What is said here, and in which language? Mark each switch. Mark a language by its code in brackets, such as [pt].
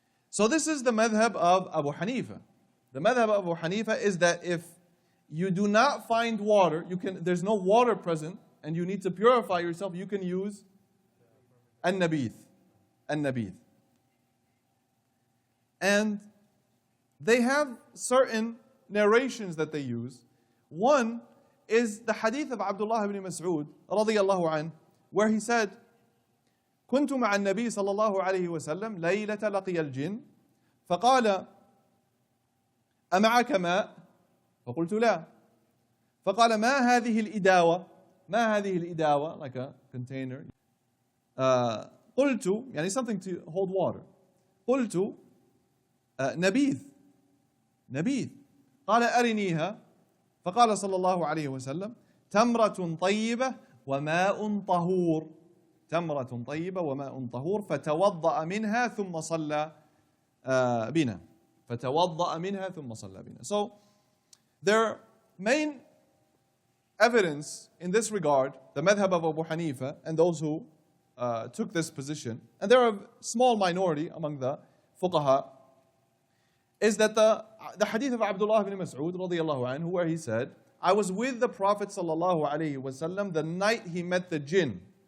[en] So this is the madhab of Abu Hanifa. The madhab of Abu Hanifa is that if you do not find water, there's no water present, and you need to purify yourself, you can use an-Nabīdh. An-Nabīdh. And they have certain narrations that they use. One is the hadith of Abdullah ibn Mas'ud radiyallahu anhu, where he said, [ar] كنت مع النبي صلى الله عليه وسلم ليلة لقي الجن فقال أمعك ماء؟ فقلت لا. فقال ما هذه الإداوة؟ ما هذه الإداوة, [en] like a container. [ar] قلت, يعني [en] something to hold water. [ar] قلت نبيذ. قال أرنيها. فقال صلى الله عليه وسلم تمرة طيبة وماء طهور. تمرة طيبة وماء طهور فتوضأ منها ثم صلى بنا. فتوضأ منها ثم صلى بنا. [en] So their main evidence in this regard, the madhab of Abu Hanifa and those who took this position, and there are a small minority among the fuqaha, is that the hadith of Abdullah ibn Mas'ud radiyallahu anhu, where he said, I was with the Prophet sallallahu alayhi wasallam the night he met the jinn.